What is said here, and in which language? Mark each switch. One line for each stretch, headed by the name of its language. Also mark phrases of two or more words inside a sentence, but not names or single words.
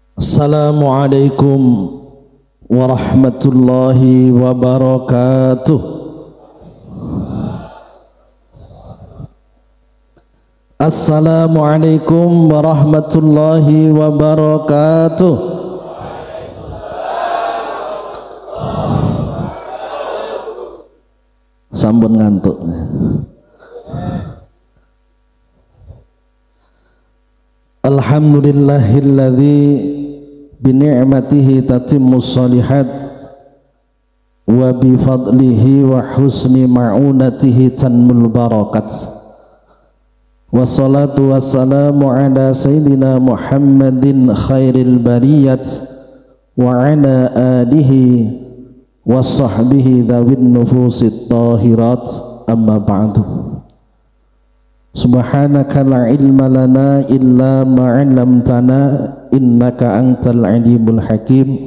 Arabic: السلام عليكم ورحمة الله وبركاته. السلام عليكم ورحمة الله وبركاته.
Javanese: Sampun ngantuk.
Arabic: الحمد لله الذي بنعمته تتم الصالحات وبفضله وحسن معونته تنمو البركات. والصلاة والسلام على سيدنا محمد خير البريات وعلى آله وصحبه ذوي النفوس الطاهرات، أما بعد. سبحانك لا علم لنا إلا ما علمتنا إنك أنت العليم الحكيم.